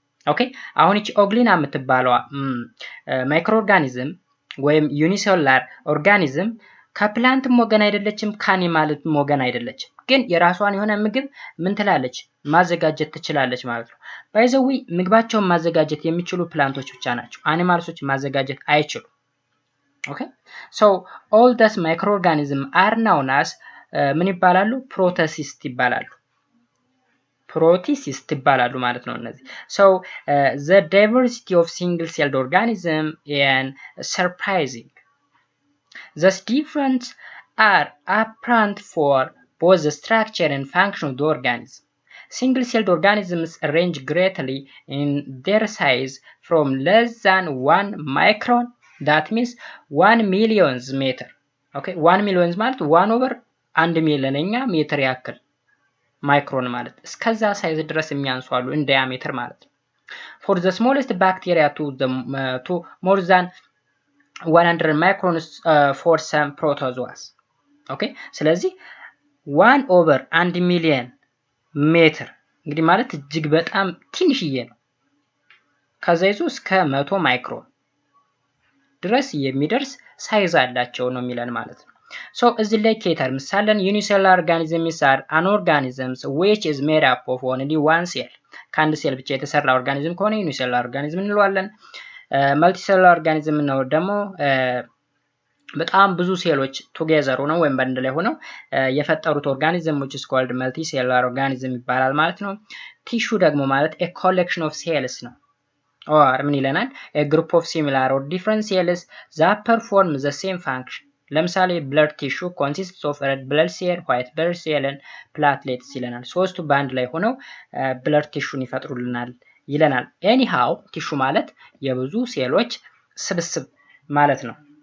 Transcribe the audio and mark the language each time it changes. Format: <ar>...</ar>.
<am>Okay አሁን እቺ ኦግሊና የምትባለው ማይክሮ ኦርጋኒዝም ወይም ዩኒሴሉላር ኦርጋኒዝም ከፕላንትም ወገን አይደለችም ከአኒማልም ወገን አይደለችም። ግን የራሷን የሆነ ምግብ ምን ትላለች? ማዘጋጀት ትችላለች ማለት ነው። ባይዘዊ ምግባቸውን ማዘጋጀት የሚችሉ ፕላንቶች ብቻ ናቸው። አኒማልሶች ማዘጋጀት አይችሉም።</am> <en>Okay, so all these microorganisms are known as</en> <am>ምን ይባላሉ? ፕሮቶሲስት ይባላሉ። ፕሮቲሲስት ይባላሉ ማለት ነው እነዚህ።</am> <en>so the diversity of single celled organism and surprising. These differences are apparent for both the structure and function of the organism. Single celled organisms range greatly in their size from less than 1 micron, that means 1 millionth meter.</en> <am>Okay, 1 millionth ማለት 1 over 1 ሚሊዮንኛ ሜትር ያክል ማይክሮን ማለት እስከዛ ሳይዝ ድረስ የሚያንሱ አሉ in diameter ማለት ነው።</am> <en>For the smallest bacteria to more than 100 microns for some protozoas.</en> <am>Okay, ስለዚህ 1 over 1 ሚሊዮን ሜትር እንግዲህ ማለት እጅግ በጣም ትንሽዬ ነው። ከዛ ይዞ እስከ 100 ማይክሮን ድረስ የሚደርስ ሳይዝ አላቸው ነው የሚለን ማለት ነው። so እዚህ ላይ ከተርምስ ሳለን</am> <en>unicellular organisms are an organisms which is made up of only one cell.</en> <am>ከአንድ ሴል ብቻ የተሰራ ኦርጋኒዝም ከሆነ unicellular organism እንለዋለን። multicellular organism ነው ደግሞ በጣም ብዙ ሴሎች ቱጌዘር ሆነው ወይም በአንድ ላይ ሆነው የፈጠሩት ኦርጋኒዝም</am> <en>which is called multicellular organism</en> <am>ይባላል ማለት ነው። ቲሹ ደግሞ ማለት</am> <en>a collection of cells</en> <am>ነው። or ምን ይለናል?</am> <en>a group of similar or different cells that perform the same function.</en> <am>ለምሳሌ</am> <en>blood tissue consists of red blood cell, white blood cell and platelets</en> <am>ይለናል። ሶስቱ በአንድ ላይ ሆነው blood tissue ይፈጥሩልናል ይለናል። anyhow ቲሹ ማለት የብዙ ሴሎች ስብስብ ማለት ነው።</am>